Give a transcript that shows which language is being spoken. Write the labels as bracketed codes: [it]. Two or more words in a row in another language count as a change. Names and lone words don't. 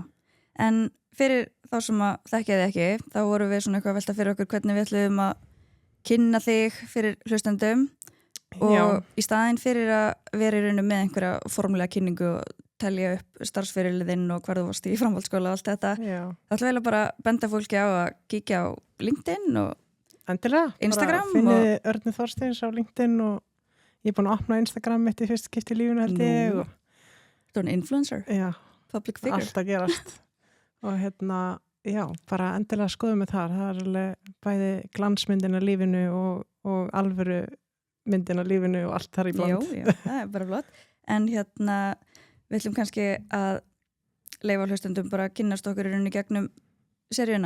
[is] En fyrir þá sem að þekkja þið ekki, þá vorum við svona eitthvað að velta fyrir okkur hvernig við ætlum að kynna þig fyrir hlustendum og í staðinn fyrir að vera í rauninu með einhverja formulega kynningu og telja upp starfsferilinn og hvar þú varst í framhaldsskóla og allt þetta. Það ætlum vel að bara benda fólki á að kíkja á LinkedIn og endilega, Instagram. Finnið Örnu Þorsteins á LinkedIn og ég búin að opna Instagram mitt í fyrst skipti í lífinu held ég og þú er influencer, [en] public figure. [is] Alltaf gerast. Og bara endilega skoðum við þar. Það alveg bæði glansmyndin af lífinu og alvöru myndin af lífinu og allt þar í bland. Já, það bara flott. En við ætlum kannski að leyfa hlustendum bara að kynnast okkur í rauninni gegnum seríuna.